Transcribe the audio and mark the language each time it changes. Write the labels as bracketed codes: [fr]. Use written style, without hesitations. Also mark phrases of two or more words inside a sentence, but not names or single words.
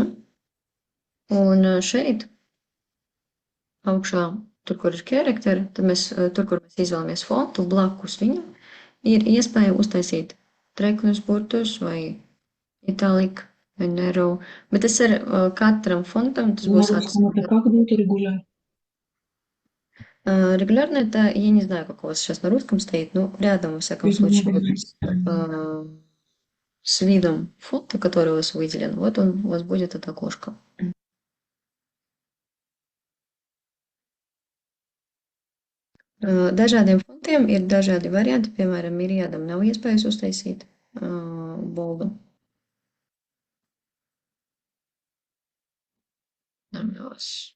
[lv] un šeit augšā, tur, kur ir charakteri, tad mēs, tur, kur mēs izvēlamies fontu, blakus viņam ir iespēja uztaisīt treknus burtus vai italic vai narrow, bet tas ir katram fontam, tas [ru] На [lv] būs [ru] русском это как будет регуляр? Регулярно это, я не знаю, как у вас сейчас на русском стоит, но рядом, во всяком случае, вот, с видом фонта, который у вас выделен, вот он, у вас будет это окошко. [lv] Dažādiem fontiem ir dažādi varianti, piemēram, Miriadam nav iespējas uztaisīt boldu. Namos.